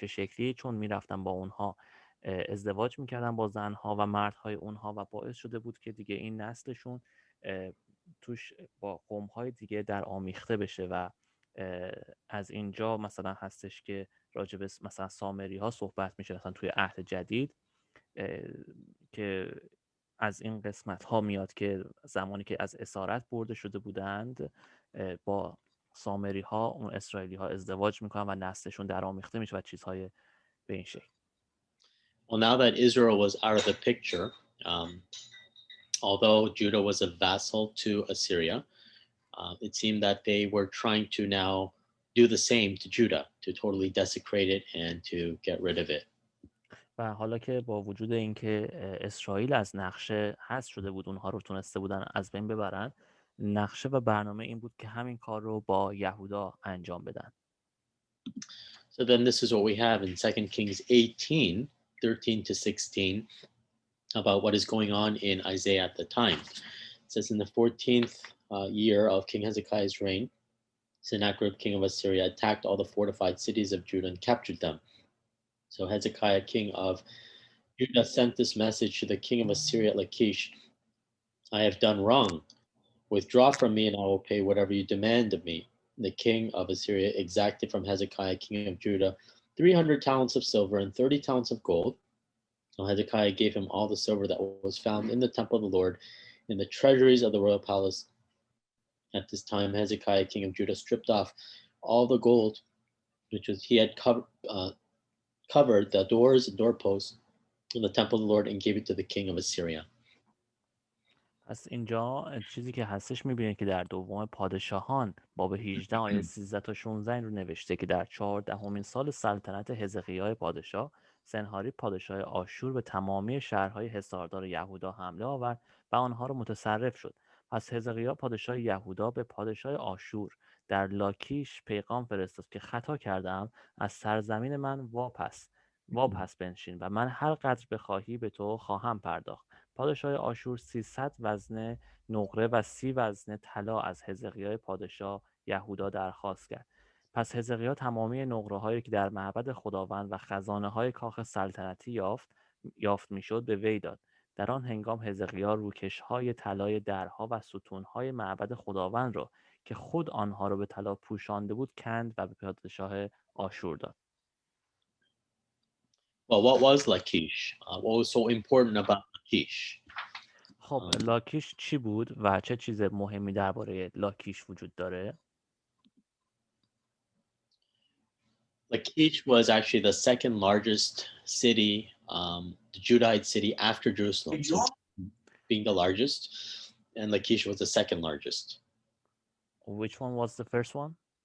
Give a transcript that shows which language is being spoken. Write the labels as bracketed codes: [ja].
[fa] چه شکلی؟ چون می رفتن با اونها ازدواج می کردن با زنها و مردهای اونها و باعث شده بود که دیگه این نسلشون توش با قوم های دیگه در آمیخته بشه و از اینجا مثلا هستش که راجب مثلا سامری ها صحبت میشه مثلا توی عهد جدید که از این قسمت ها میاد که زمانی که از اسارت برده شده بودند با سامری ها اون اسرائیلی ها ازدواج میکنن و نسلشون در آمیخته میشه و چیزهای به این شکل. [en] Well, now that Israel was out of the picture, although Judah was a vassal to Assyria, it seemed that they were trying to now do the same to Judah, to totally desecrate it and to get rid of it. [fa] و حالا که با وجود اینکه اسرائیل از نقشه حذف شده بود، اونها رو تونسته بودن از بین ببرن، نقشه و برنامه این بود که همین کار رو با یهودا انجام بدن. [en] So then this is what we have in 2 Kings 18, 13-16, about what is going on in Isaiah at the time. It says, in the 14th year of King Hezekiah's reign, Sennacherib, king of Assyria, attacked all the fortified cities of Judah and captured them. So Hezekiah, king of Judah, sent this message to the king of Assyria at Lachish: I have done wrong. Withdraw from me, and I will pay whatever you demand of me. the king of Assyria exacted from Hezekiah, king of Judah, 300 talents of silver and 30 talents of gold. So Hezekiah gave him all the silver that was found in the temple of the Lord, in the treasuries of the royal palace. At this time, Hezekiah, king of Judah, stripped off all the gold, which was he had covered the doors and doorposts in the temple of the Lord, and gave it to the king of Assyria. [fa] پس اینجا چیزی که هستش میبینید که در دوم پادشاهان باب 18 آیه 13 تا 16 این رو نوشته که در 14مین سال سلطنت حزقیاه پادشاه، سنهاریب پادشاه آشور به تمامی شهرهای حصاردار یهودا حمله آورد و آنها را متصرف شد. پس حزقیاه پادشاه یهودا به پادشاه آشور در لاکیش پیغام فرستاد که خطا کردم، از سرزمین من واپس بنشین و من هر قدر بخواهی به تو خواهم پرداخت. پادشاه آشور 300 وزنه نقره و 30 وزنه طلا از حزقیاه پادشاه یهودا درخواست کرد. پس حزقیاه تمامی نقره هایی که در معبد خداوند و خزانه های کاخ سلطنتی یافت میشد به وی داد. در آن هنگام حزقیاه روکش های طلای درها و ستون های معبد خداوند را که خود آنها را به طلا پوشانده بود کند و به پادشاه آشور داد. [en] Well, what was Lachish? What was so important about Lachish? [fa] خب لاکیش چی بود و چه چیز مهمی درباره لاکیش وجود داره؟ [en] Lachish was actually the second largest city, the Judahite city after Jerusalem. So being the largest, and Lachish was the second largest. Which one was the first one?